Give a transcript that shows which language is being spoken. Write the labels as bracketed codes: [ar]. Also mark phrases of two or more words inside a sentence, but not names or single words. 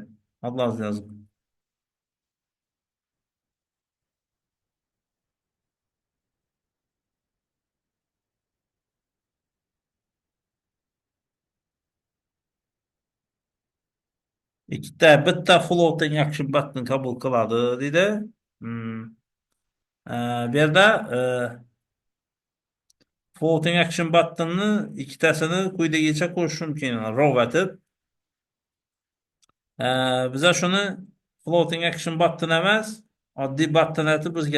[tr] Adlarınızı yazın. [uz] Bitta [en] floating action button [uz] qabul qiladi deydi. Hmm. Bu yerda [en] floating action button'ni [uz] ikkitasini quyidagicha qo'shish mumkin. Row etib. Biza shuni [en] floating action button [uz] emas, oddiy button etib